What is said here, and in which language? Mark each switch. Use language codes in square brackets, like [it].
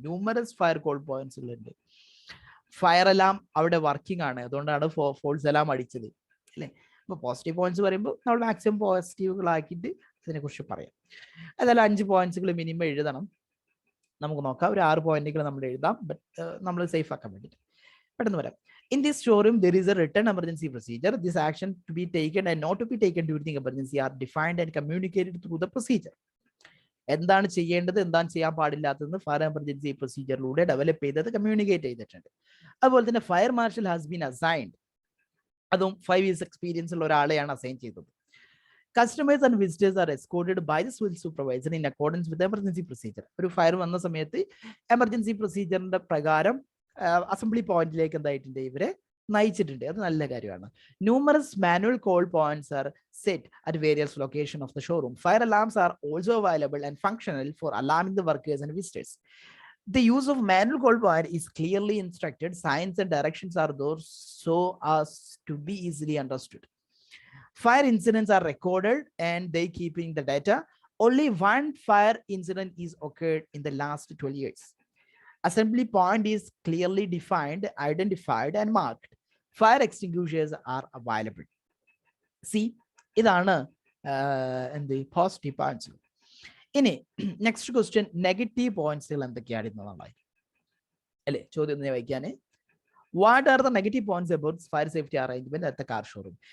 [ml] Numerous fire call പോയിന്റ്സുകൾ ഉണ്ട്. Fire alarm അവിടെ working ആണ്, അതുകൊണ്ടാണ് ഫോൾസ് അലാം അടിച്ചത്, അല്ലേ? അപ്പോൾ പോസിറ്റീവ് പോയിന്റ്സ് പറയുമ്പോൾ നമ്മൾ മാക്സിമം പോസിറ്റീവുകളാക്കിയിട്ട് ഇതിനെക്കുറിച്ച് പറയാം. അതായത് 5 പോയിന്റ്സുകൾ മിനിമം എഴുതണം. നമുക്ക് നോക്കാം, ഒരു 6 പോയിന്റുകൾ നമ്മൾ എഴുതാം, ബട്ട് നമ്മൾ സേഫ് ആക്കാൻ വേണ്ടിയിട്ട്. പെട്ടെന്ന് വരാം. [en] In this showroom, there is a written emergency procedure. This action to be taken and not to be taken during the emergency are defined and communicated through the procedure. [ml] എന്താണ് ചെയ്യേണ്ടത്, എന്താണ് ചെയ്യാൻ പാടില്ലാത്തതെന്ന് fire emergency പ്രൊസീജിയറിലൂടെ develop ചെയ്തത് communicate ചെയ്തിട്ടുണ്ട്. അതുപോലെ തന്നെ [en] Fire marshal has been assigned. [ml] അതും 5 years experience ഉള്ള ഒരാളെയാണ് അസൈൻ ചെയ്തത്. [en] Customers and visitors are escorted by the civil supervisor in accordance with the emergency procedure. [ml] ഒരു ഫയർ വന്ന സമയത്ത് എമർജൻസി പ്രൊസീജിയറിന്റെ പ്രകാരം അസംബ്ലി പോയിന്റിലേക്ക് എന്തായിട്ടുണ്ട്, ഇവരെ നയിച്ചിട്ടുണ്ട്. അത് നല്ല കാര്യമാണ്. [en] Numerous manual call points are set at various location of the showroom. Fire alarms are also available and functional for alarming the workers and visitors. The use of manual call point is clearly instructed. Signs and directions are those so as to be easily understood. Fire incidents are recorded and they keeping the data. Only one fire incident is occurred in the last 12 years. Assembly point is clearly defined, identified and marked. Fire extinguishers are available. [ml] See, ഇതാണ് എന്ത് positive points. ഇനി next question, negative പോയിന്റ്സുകൾ എന്തൊക്കെയാണെന്നുള്ളതാണ്, അല്ലേ? ചോദ്യം വായിക്കാന്, [en] What are the negative points about fire safety arrangement at the car showroom?